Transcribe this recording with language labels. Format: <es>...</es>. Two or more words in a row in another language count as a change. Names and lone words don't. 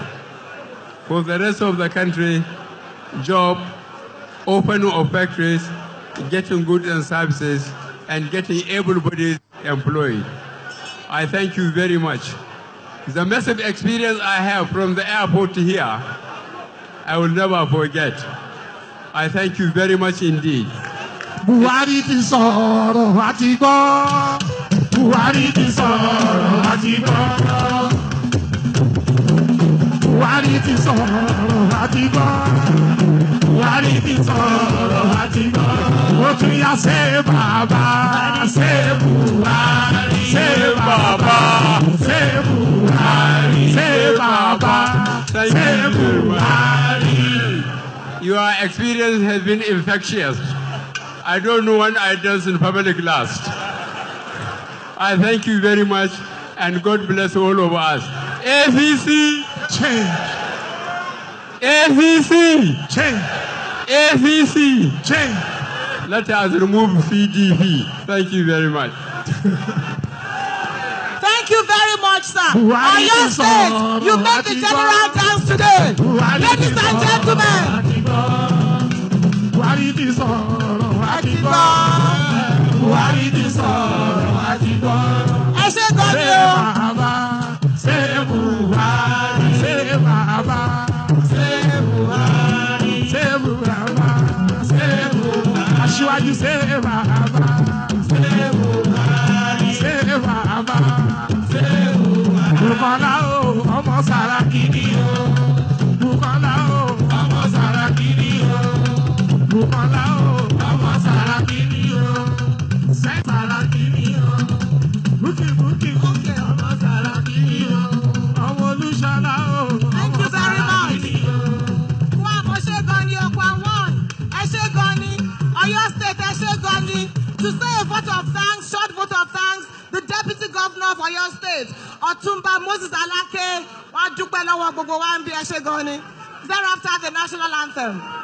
<en>For the rest of the country, job, opening of factories, getting goods and services, and getting able-bodied employed. I thank you very much. The massive experience I have from the airport to here, I will never forget. I thank you very much indeed.</en> <yo>Buhari ti sọ̀rọ̀ àti gbọ́. Buhari ti sọ̀rọ̀ àti gbọ́. Buhari ti sọ̀rọ̀ àti gbọ́. Buhari ti sọ̀rọ̀ àti gbọ́. Ó tún yá ṣe bàbá, ṣe Buhari, ṣe bàbá, ṣe Buhari, ṣe bàbá, ṣe Buhari.</yo> <en>Your experience has been infectious. I don't know when I danced in public last. I thank you very much, and God bless all of us. APC, Change, APC, change, APC. change. Let us remove PDP. Thank you very much. Thank you very much, sir. Buhari On your is stage, on, you made the general dance today. Ladies and gentlemen.</en> <yo>Buhari ti sọ̀rọ̀ àti gbọ́. Buhari ti sọ̀rọ̀ àti gbọ́. Ẹ ṣé gan ni Ṣé o. bàbá, ṣé Buhari, ṣé bàbá, ṣé Buhari, ṣé bàbá, ṣé Buhari.</yo> <en>Aṣíwájú Buhari, say Baba, say Buhari, say Baba, say Buhari.</en> <yo>Bukola o, ọmọ Saraki ni o. Bukola o, ọmọ Saraki ni o. Bukola o, ọmọ Saraki ni o. Say Saraki ni o. Buki, ọmọ Saraki ni o. Ọmọ Olúṣọlá o.</yo> <en>Thank you very much. Oyo State, to say a vote of thanks, short vote of thanks, the Deputy Governor of Oyo State, Otumba Moses Alake, thereafter the national anthem.</en>